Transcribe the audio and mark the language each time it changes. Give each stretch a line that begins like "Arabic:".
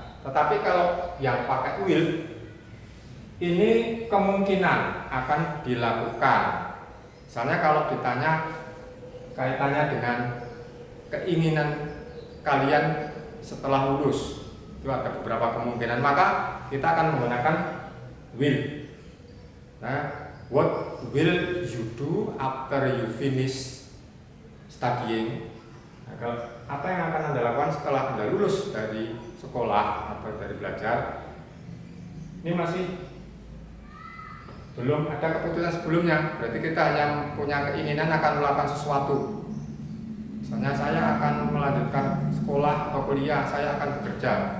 Indonesian: Tetapi kalau yang pakai will, ini kemungkinan akan dilakukan. Misalnya kalau ditanya kaitannya dengan keinginan kalian setelah lulus, itu ada beberapa kemungkinan, maka kita akan menggunakan will.
English: Nah, what will you do after you finish studying?
Indonesian: Nah, apa yang akan Anda lakukan setelah Anda lulus dari sekolah atau dari belajar? Ini masih belum ada keputusan sebelumnya, berarti kita hanya punya keinginan akan melakukan sesuatu. Misalnya saya akan melanjutkan sekolah atau kuliah, saya akan bekerja.